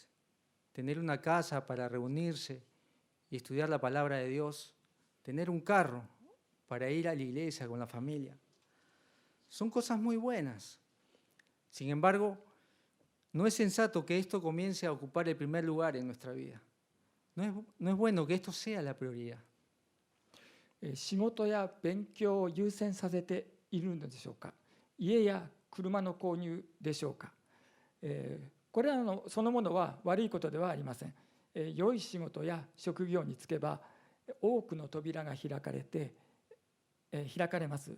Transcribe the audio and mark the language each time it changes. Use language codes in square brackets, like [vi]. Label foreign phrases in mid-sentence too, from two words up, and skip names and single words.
[es] Tener una casa para reunirse y estudiar la palabra de Dios, tener un carro para ir a la iglesia con la familia. Son cosas muy buenas. Sin embargo, no es sensato que esto comience a ocupar el primer lugar en nuestra vida. No es bueno que esto sea la prioridad. [ja] 仕事や勉強を優先させているのでしょうか？家や車の購入でしょうか？ここれらのそのものは悪いことではありません。良い仕事や職業に就けば多くの扉が開かれます。